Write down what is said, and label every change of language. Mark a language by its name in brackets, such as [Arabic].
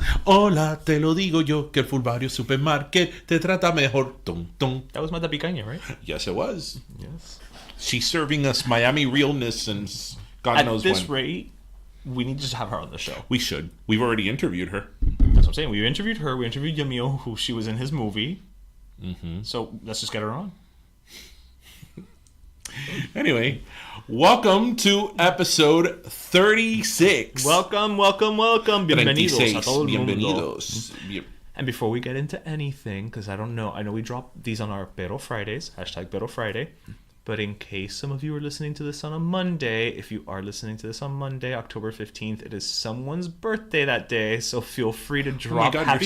[Spanish] Hola, te lo digo yo, que el Fulvario Supermarket te trata mejor. Tum, tum. [English] That was Bianca Jagger, right? Yes, it was. Yes. She's serving us Miami realness since God knows when. At this rate, we need to just have her on the show. We should. We've already interviewed her. That's what I'm saying. We interviewed her. We interviewed Yamil, who she was in his movie. Mm-hmm. So let's just get her on. Anyway, welcome to episode 36. Welcome. [Spanish] Bienvenidos a todo el mundo. Bienvenidos. [English] And before we get into anything, because I know we drop these on our Pero Fridays, #Pero Friday. But in case some of you are listening to this on a Monday, if you are listening to this on Monday, October 15th, it is someone's birthday that day. So feel free to drop happy